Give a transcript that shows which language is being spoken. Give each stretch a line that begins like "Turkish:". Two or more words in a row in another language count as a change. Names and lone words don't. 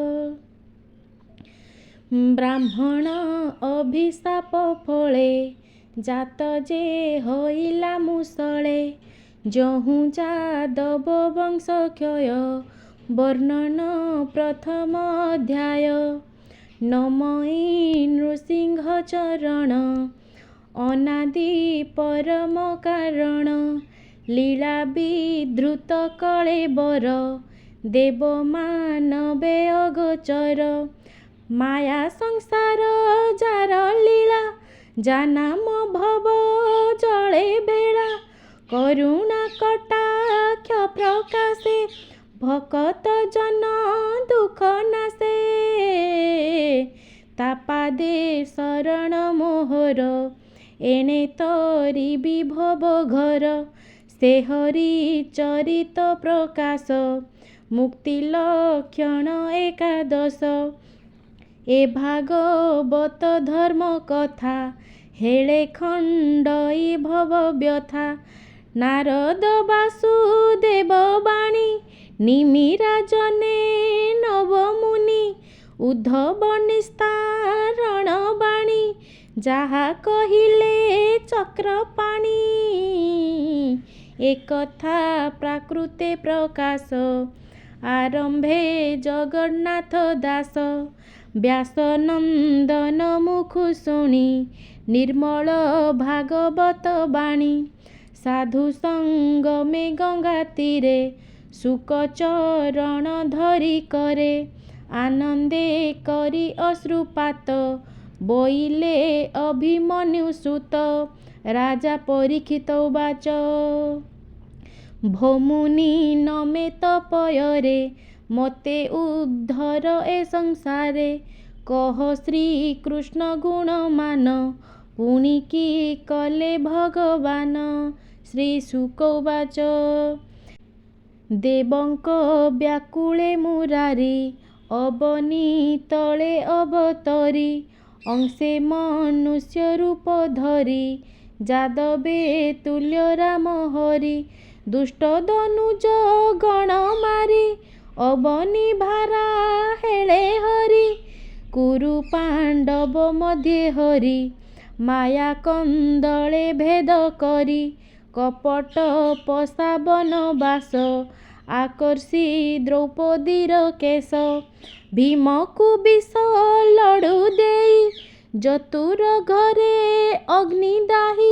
Odia: ବ୍ରାହ୍ମଣ ଅଭିଶାପ ଫଳେ ଜାତ ଯେ ହୋଇଲା ମୁଷଳେ। ଯହୁ ଯାଦବ ବଂଶ କ୍ଷୟ ବର୍ଣ୍ଣନ ପ୍ରଥମ ଅଧ୍ୟାୟ। ନମଇଁ ନୃସିଂହ ଚରଣ ଅନାଦି ପରମ କାରଣ। ଲୀଳା ବିଧୃତ କଳେବର ଦେବ ମାନବେ ଅଗୋଚର। ମାୟା ସଂସାର ଯାର ଲୀଳା ଜାନାମ ଭବ ଜଳେ ବେଲା। କରୁଣା କଟାକ୍ଷ ପ୍ରକାଶେ ଭକତ ଜନ ଦୁଃଖ ନାଶେ। ତାପାଦେ ଶରଣ ମୋହର ଏଣେ ତରି ବିଭବ ଘର। ସେ ହରି ଚରିତ ପ୍ରକାଶ ମୁକ୍ତି ଲକ୍ଷଣ ଏକାଦଶ। ଏ ଭାଗବତ ଧର୍ମ କଥା ହେଲେ ଖଣ୍ଡଇ ଭବ ବ୍ୟଥା। ନାରଦ ବାସୁଦେବ ବାଣୀ ନିମିରାଜନେ ନବମୁନି। ଉଦ୍ଧବ ନିସ୍ତାରଣ ବାଣୀ ଯାହା କହିଲେ ଚକ୍ରପାଣି। ଏକଥା ପ୍ରାକୃତେ ପ୍ରକାଶ ଆରମ୍ଭେ ଜଗନ୍ନାଥ ଦାସ। ବ୍ୟାସ ନନ୍ଦନ ମୁଖୁ ଶୁଣି ନିର୍ମଳ ଭାଗବତ ବାଣୀ। ସାଧୁ ସଙ୍ଗମେ ଗଙ୍ଗା ତୀରେ ସୁକ ଚରଣ ଧରି କରେ। ଆନନ୍ଦେ କରି ଅଶ୍ରୁପାତ ବୋଇଲେ ଅଭିମନ୍ୟୁ ସୁତ। ରାଜା ପରୀକ୍ଷିତ ଉବାଚ ଭୋମୁନି ନମେ ତପୟରେ ମତେ ଉଦ୍ଧର ଏ ସଂସାରେ। କହ ଶ୍ରୀକୃଷ୍ଣ ଗୁଣମାନ ପୁଣି କି କଲେ ଭଗବାନ। ଶ୍ରୀ ଶୁକ ଉବାଚ ଦେବଙ୍କ ବ୍ୟାକୁଳେ ମୁରାରି ଅବନୀ ତଳେ ଅବତରି। ଅଂଶେ ମନୁଷ୍ୟ ରୂପ ଧରି ଯାଦବେ ତୁଲ୍ୟ ରାମ ହରି। ଦୁଷ୍ଟ ଦନୁଜ ଗଣ ମାରି ଅବନୀ ଭାରା ହେଲେ ହରି। କୁରୁ ପାଣ୍ଡବ ମଧ୍ୟେ ହରି ମାୟା କନ୍ଦଳେ ଭେଦ କରି। କପଟ ପସାବନ ବାସ ଆକର୍ଷି ଦ୍ରୌପଦୀର କେଶ। ଭୀମ କୋ ବିଷ ଲଡୁ ଦେଇ ଜତୁର ଘରେ ଅଗ୍ନି ଦାହି।